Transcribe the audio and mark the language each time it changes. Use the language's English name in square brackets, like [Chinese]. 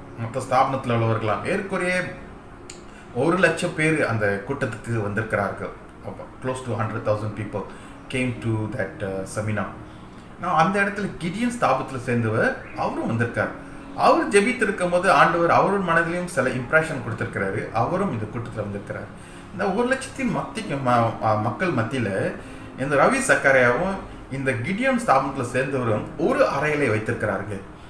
[Tamil] மொத்த ஸ்தாபனத்தில் உள்ளவர்களாம் ஏற்குறைய 1,00,000 பேர் அந்த கூட்டத்துக்கு வந்திருக்கிறார்கள். [English] Close to 100,000 people came to that seminar. [Tamil] நான் அந்த இடத்துல கிடியன் ஸ்தாபத்தில் சேர்ந்தவர் அவரும் வந்திருக்கார். அவர் ஜெபித்திருக்கும் போது ஆண்டவர் அவரும் மனதிலையும் சில இம்ப்ரெஷன் கொடுத்திருக்கிறாரு. அவரும் இந்த கூட்டத்தில் வந்திருக்கிறார். இந்த 1,00,000 மக்கள் மத்தியில் இந்த ரவி சக்கரையாவும் இந்த கிடியன் ஸ்தாபனத்தில் சேர்ந்தவரும் ஒரு அறையிலே வைத்திருக்கிறார்கள்.